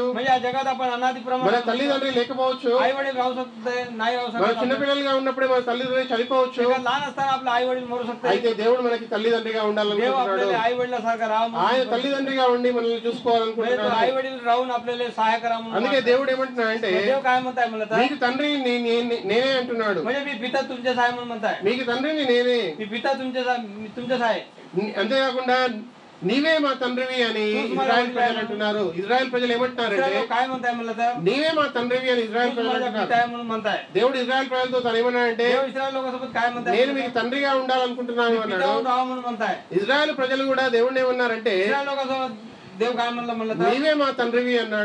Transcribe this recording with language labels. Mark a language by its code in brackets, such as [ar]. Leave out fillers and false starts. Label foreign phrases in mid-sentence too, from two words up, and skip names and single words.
[mr] म्हणजे या जगात आपण अनादी [te] మన [mr] प्रमाणे [te] తల్లిదండ్రులు లేకపోవచ్చు, [mr] आई वडील राहू शकते नाही राहू [te] మన [mr] शकत. [te] చిన్నపిల్లలుగా ఉన్నప్పుడే మన తల్లిదండ్రులు చనిపోవచ్చు. [mr] लहान असताना आपले आई वडील मरू शकते. [te] అయితే దేవుడు మనకి తల్లిదండ్రిగా [mr] देव [te] ఉండాలనుకుంటున్నాడు. [mr] आपल्याला आई वडिलासारखा राहा, [te] ఆయన తల్లిదండ్రిగా ఉండి మనల్ని చూసుకోవాలనుకుంటున్నాడు. [mr] आई वडील राहून आपल्याला सहाय करा म्हणून. [te] అందుకే దేవుడు ఏమంటున్నాడంటే, [mr] देव काय म्हणताय म्हणलं तर, [te] మీకు తండ్రి నేనే అంటున్నాడు. [mr] म्हणजे मी पिता तुमच्याच आहे म्हणून म्हणताय. [te] మీకు తండ్రిని నేనే, [mr] मी पिता तुमच्याच आहे. [te] అంతేకాకుండా నీవే మా తండ్రివి అని ఇజ్రాయెల్ ప్రజలు అంటున్నారు. ఇజ్రాయెల్ ప్రజలు ఏమంటున్నారంటే నీవే మా తండ్రివి అని ఇజ్రాయెల్ ప్రజలు అంటున్నారు. దేవుడు ఇజ్రాయెల్ ప్రజలతో తను ఏమన్నాడంటే నేను మీకు తండ్రిగా ఉండాలనుకుంటున్నాను అన్నాడు. ఇజ్రాయెల్ ప్రజలు కూడా దేవుడిని ఏమన్నారంటే నీవే మా తండ్రివి అన్నాడు.